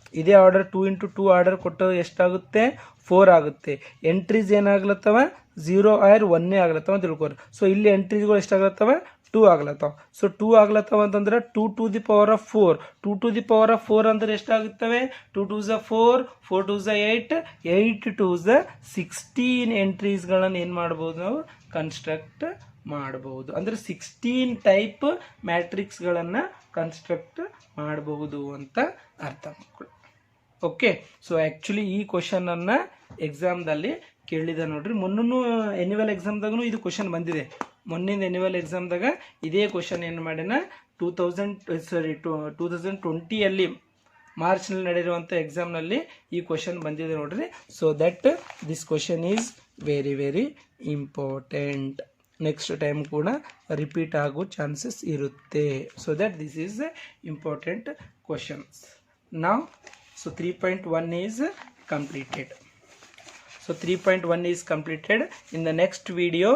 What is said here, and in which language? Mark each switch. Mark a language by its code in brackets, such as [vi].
[kn] ಇದೇ order 2 into 2 order ಕೊಟ್ಟು ಎಷ್ಟಾಗುತ್ತೆ, 4 ಆಗುತ್ತೆ. ಎಂಟ್ರೀಸ್ ಏನಾಗ್ಲತ್ತವ 0 or 1 ಆಗ್ಲತ್ತವ ಅಂತ ತಿಳ್ಕೊರಿ. ಸೊ ಇಲ್ಲಿ ಎಂಟ್ರೀಸ್ಗಳು ಎಷ್ಟಾಗ್ಲತ್ತವ, 2 ಆಗ್ಲತ್ತವ. [en] so 2 [kn] ಆಗ್ಲತ್ತವ ಅಂತಂದ್ರೆ [en] 2 to the power of 4. 2 to the power of 4 [kn] ಅಂದ್ರೆ ಎಷ್ಟಾಗುತ್ತವೆ, 2 2s 4, 4 2s 8, 8 2s 16 ಎಂಟ್ರೀಸ್ಗಳನ್ನು ಏನು ಮಾಡ್ಬೋದು, ನಾವು ಕನ್ಸ್ಟ್ರಕ್ಟ್ ಮಾಡಬಹುದು. ಅಂದರೆ 16 ಟೈಪ್ ಮ್ಯಾಟ್ರಿಕ್ಸ್ಗಳನ್ನು ಕನ್ಸ್ಟ್ರಕ್ಟ್ ಮಾಡಬಹುದು ಅಂತ ಅರ್ಥ ಮಕ್ಕಳು. ಓಕೆ, ಸೊ ಆ್ಯಕ್ಚುಲಿ ಈ ಕ್ವಶನನ್ನು ಎಕ್ಸಾಮ್ದಲ್ಲಿ ಕೇಳಿದ ನೋಡ್ರಿ. ಮೊನ್ನೂ ಎನ್ಯುವಲ್ ಎಕ್ಸಾಮ್ದಾಗೂ ಇದು ಕ್ವಶನ್ ಬಂದಿದೆ. ಮೊನ್ನಿಂದ ಎನ್ಯುವಲ್ ಎಕ್ಸಾಮ್ದಾಗ ಇದೇ ಕ್ವಶನ್ ಏನು ಮಾಡಿನ 2020 ಮಾರ್ಚ್ನಲ್ಲಿ ನಡೆದಿರುವಂಥ ಎಕ್ಸಾಮ್ನಲ್ಲಿ ಈ ಕ್ವಶನ್ ಬಂದಿದೆ ನೋಡ್ರಿ. [en] So that this question is very very important. [kn] Next time ಕೂಡ ರಿಪೀಟ್ ಆಗೋ ಚಾನ್ಸಸ್ ಇರುತ್ತೆ. [en] So that this is important questions. [kn] ನಾವು [en] so 3.1 is completed. So 3.1 is completed. In the next video